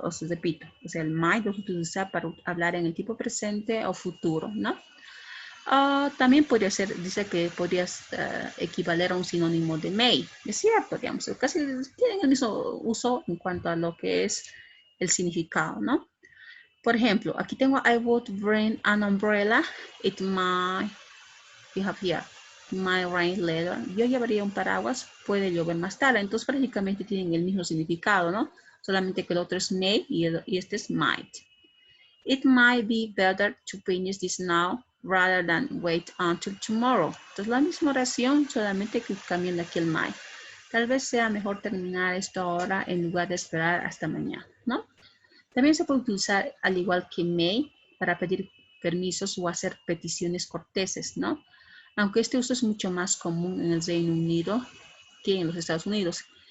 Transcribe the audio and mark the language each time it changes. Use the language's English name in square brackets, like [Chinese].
[Spanish] Os repito, o sea, el might lo se utiliza para hablar en el tipo presente o futuro, ¿no? También podría ser, dice que podrías equivaler a un sinónimo de may. Es cierto, digamos, casi tienen el mismo uso en cuanto a lo que es el significado, ¿no? Por ejemplo, aquí tengo [English] I would bring an umbrella. It might, you have here, might rain later. [Spanish] Yo llevaría un paraguas, puede llover más tarde. Entonces prácticamente tienen el mismo significado, ¿no? Solamente que el otro es may y este es might. [English] It might be better to finish this now rather than wait until tomorrow. [Spanish] Entonces la misma oración, solamente que cambian aquí el might. Tal vez sea mejor terminar esto ahora en lugar de esperar hasta mañana, ¿no? También se puede utilizar, al igual que may, para pedir permisos o hacer peticiones corteses, ¿no? Aunque este uso es mucho más común en el Reino Unido que en los Estados Unidos.